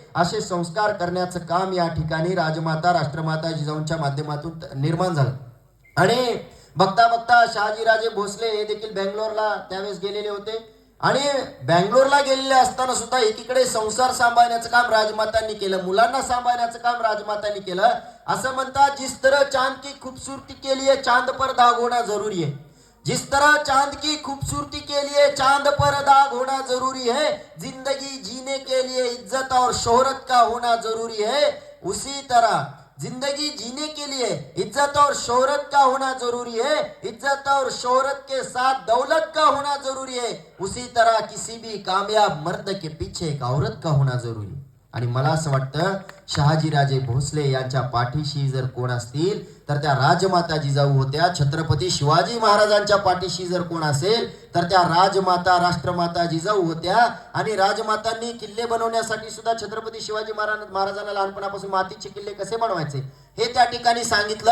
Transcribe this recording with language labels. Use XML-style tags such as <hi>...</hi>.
<mr>असे संस्कार करण्याचं काम या ठिकाणी राजमाता, राष्ट्रमाता जिजाऊंच्या माध्यमातून निर्माण झालं. आणि बघता बघता शहाजीराजे भोसले हे देखील बेंगलोरला त्यावेळेस गेलेले होते. आणि बेंगलोरला गेलेले असताना सुद्धा एकीकडे संसार सांभाळण्याचं काम राजमातांनी केलं, मुलांना सांभाळण्याचं काम राजमातांनी केलं. असं म्हणतात</mr> <hi>जिस तरह चांद की खूबसूरती के लिए चांद पर दाग होना जरूरी है, जिस तरह चांद की खूबसूरती के लिए चांद पर दाग होना जरूरी है, जिंदगी जीने के लिए इज्जत और शोहरत का होना जरूरी है, उसी तरह जिंदगी जीने के लिए इज्जत और शोहरत का होना जरूरी है, इज्जत और शोहरत के साथ दौलत का होना जरूरी है, उसी तरह किसी भी कामयाब मर्द के पीछे एक औरत का होना जरूरी है.</hi> <mr>आणि मला असं वाटतं शहाजीराजे भोसले यांच्या पाठीशी जर कोण असतील तर त्या राजमाता जिजाऊ होत्या. छत्रपती शिवाजी महाराजांच्या पाठीशी जर कोण असेल तर त्या राजमाता, राष्ट्रमाता जिजाऊ होत्या. आणि राजमातांनी किल्ले बनवण्यासाठी सुद्धा छत्रपती शिवाजी महाराजांना लहानपणापासून मातीचे किल्ले कसे बनवायचे हे त्या ठिकाणी सांगितलं.</mr>